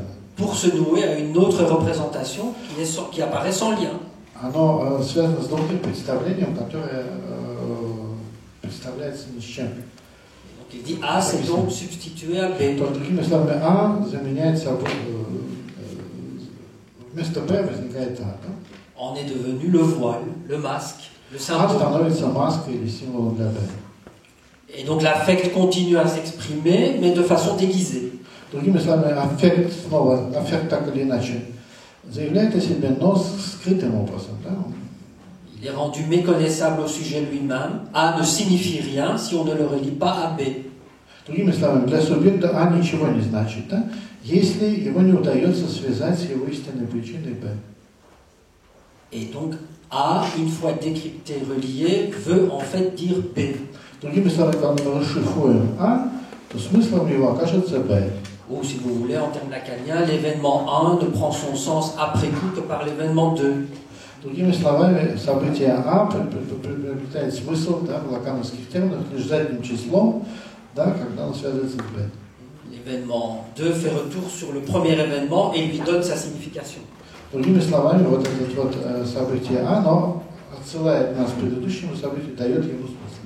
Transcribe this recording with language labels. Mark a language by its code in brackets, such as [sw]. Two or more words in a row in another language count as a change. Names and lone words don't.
[fr] Pour se nouer à une autre représentation qui apparaît sans lien. [ru] Оно связано с другим представлением, которое представляется ни с чем. [fr] Donc il dit A, c'est donc substitué à B. [ru] То, другими словами, А заменяет собой, вместо Б возникает А. Да? [fr] En est devenu le voile, le masque, le [ru] А [fr] symbole. [ru] становится маской или символом для Б. [fr] Et donc l'affect continue à s'exprimer, mais de façon déguisée. [ru] Другими словами, аффект так или иначе заявляет о себе, но скрытым образом. Да? [fr] Il est rendu méconnaissable au sujet lui-même. A ne signifie rien si on ne le relie pas à B. [ru] Другими словами, для субъекта А ничего не значит, да? Если его не удается связать с его истинной причиной Б. [fr] Et donc A, une fois décrypté, relié, veut en fait dire B. [ru] Другими словами, когда мы расшифруем А, то смыслом его окажется Б. [fr] Ou si vous voulez, en termes lacaniens, l'événement 1 ne prend son sens après coup que par l'événement 2. [ru] Другими словами, событие А приобретает смысл, да, в лакановских терминах лишь задним числом, да, когда оно связывается с Б. [fr] L'événement 2 fait retour sur le premier événement et lui donne sa signification. [ru] Другими словами, вот это вот событие А, оно отсылает нас к предыдущему событию, дает ему смысл.